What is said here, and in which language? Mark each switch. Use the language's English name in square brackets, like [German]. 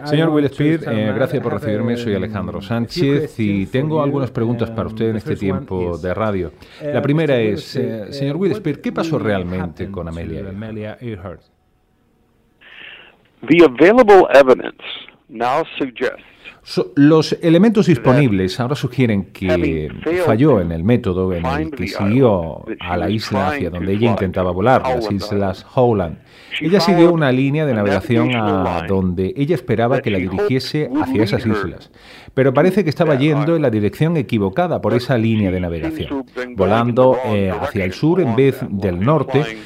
[Spanish] Señor Will Spear, gracias por recibirme. Soy Alejandro Sánchez y tengo algunas preguntas para usted en este tiempo de radio. La primera es, señor Will Spear, ¿qué pasó realmente con Amelia Earhart? [English] The available evidence now suggests. [Spanish] Los elementos disponibles ahora sugieren que falló en el método en el que siguió a la isla hacia donde ella intentaba volar, las Islas Howland. Ella siguió una línea de navegación a donde ella esperaba que la dirigiese hacia esas islas, pero parece que estaba yendo en la dirección equivocada por esa línea de navegación, volando hacia el sur en vez del norte.